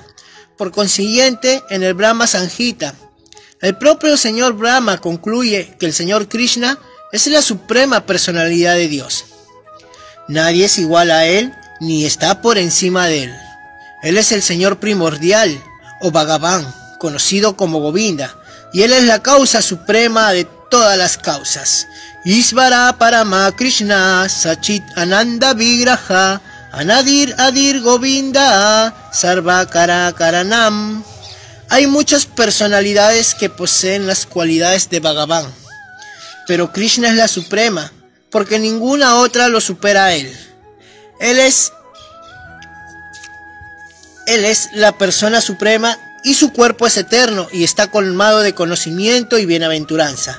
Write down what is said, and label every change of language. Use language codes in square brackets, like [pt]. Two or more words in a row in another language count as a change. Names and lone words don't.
[es] Por consiguiente, en el Brahma Samhita, el propio señor Brahma concluye que el señor Krishna es la suprema personalidad de Dios. Nadie es igual a Él, ni está por encima de Él. Él es el señor primordial, o Bhagavan, conocido como Govinda, y Él es la causa suprema de todas las causas. [sa] ईश्वर परम कृष्ण सच्चित् आनन्द विग्रह अनादिर् आदिर् गोविन्द सर्व कर करणम्. [es] Hay muchas personalidades que poseen las cualidades de Bhagavan, pero Krishna es la suprema, porque ninguna otra lo supera a Él. Él es la persona suprema y su cuerpo es eterno y está colmado de conocimiento y bienaventuranza.